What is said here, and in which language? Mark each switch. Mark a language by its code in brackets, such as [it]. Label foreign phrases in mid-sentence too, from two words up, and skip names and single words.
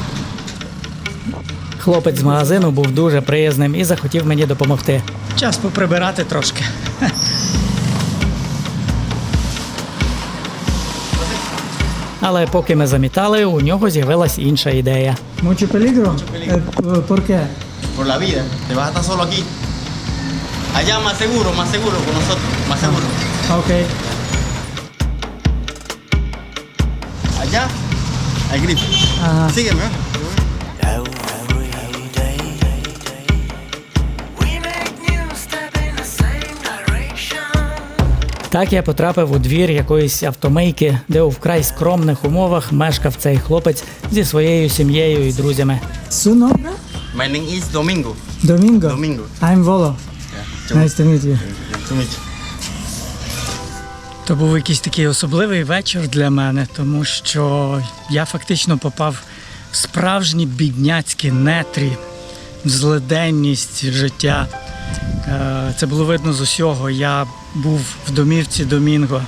[uk] Хлопець з магазину був дуже приязним і захотів мені допомогти. Час поприбирати трошки. Але поки ми замітали, у нього з'явилась інша ідея. [es] Mucho peligro? ¿Por qué? Por la vida, te vas a estar solo aquí. Allá más seguro con nosotros, más seguro. Окей. Allá hay gripe. Ага. Sígueme. [en] We make new step in the same direction. [uk] Так я потрапив у двір якоїсь автомийки, де у вкрай скромних умовах мешкав цей хлопець зі своєю сім'єю і друзями. [es] Su nombre? [en] My name is Domingo. Domingo. Domingo. I'm Volo. Yeah. Nice to meet you. To meet you. [uk] То був якийсь такий особливий вечір для мене, тому що я фактично попав в справжні бідняцькі нетрі, в злиденність життя. Це було видно з усього. Я був в домівці Домінго.